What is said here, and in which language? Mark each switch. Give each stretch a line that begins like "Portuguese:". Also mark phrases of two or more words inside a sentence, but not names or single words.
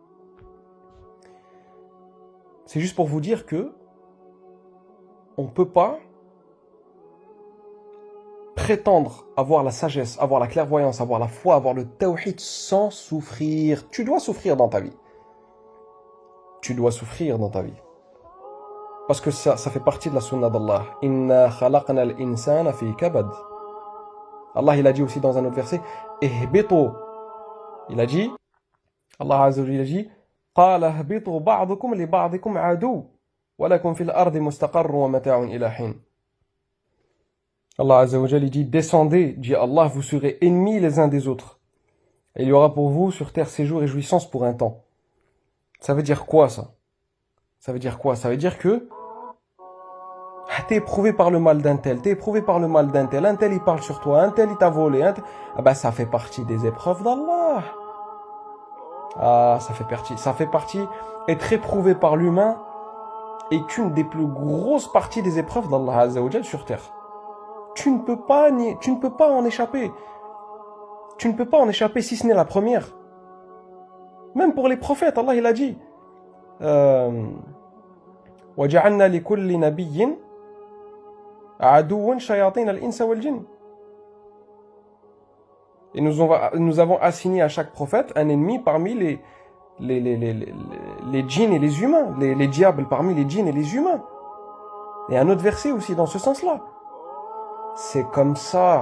French: C'est juste pour vous dire que on peut pas prétendre avoir la sagesse, avoir la clairvoyance, avoir la foi, avoir le tawhid sans souffrir. Tu dois souffrir dans ta vie. Tu dois souffrir dans ta vie. Parce que ça fait partie de la sunna d'Allah.
Arabic: إنا خلقنا الإنسان في كبد.
French: Allah, il a dit aussi dans un autre verset, ihbitu. Il a dit, Allah
Arabic: عز وجل,
French: il a dit,
Arabic: قال اهبطوا بعضكم لبعض عدو ولكم في الأرض مستقر ومتاع إلى حين.
French: Allah
Arabic: عز وجل,
French: il dit, descendez, dit Allah, vous serez ennemis les uns des autres. Et il y aura pour vous sur terre séjour et jouissance pour un temps. Ça veut dire quoi, ça? Ça veut dire quoi? Ça veut dire que t'es éprouvé par le mal d'un tel, t'es éprouvé par le mal d'un tel, un tel il parle sur toi, un tel il t'a volé, ah ben ça fait partie des épreuves d'Allah. Ah, ça fait partie, être éprouvé par l'humain est une des plus grosses parties des épreuves d'Allah
Arabic: عز وجل
French: sur terre. Tu ne peux pas en échapper. Tu ne peux pas en échapper si ce n'est la première. Même pour les prophètes, Allah il a dit,
Arabic: وَجَعَلْنَا لِكُلِّ نَبِيٍّ عَدُوًّا شَيَاطِينَ الْإِنسَ وَالْجِنِّ.
French: Et nous avons assigné à chaque prophète un ennemi parmi les djinns et les humains, les diables parmi les djinns et les humains. Et un autre verset aussi dans ce sens-là. C'est comme ça.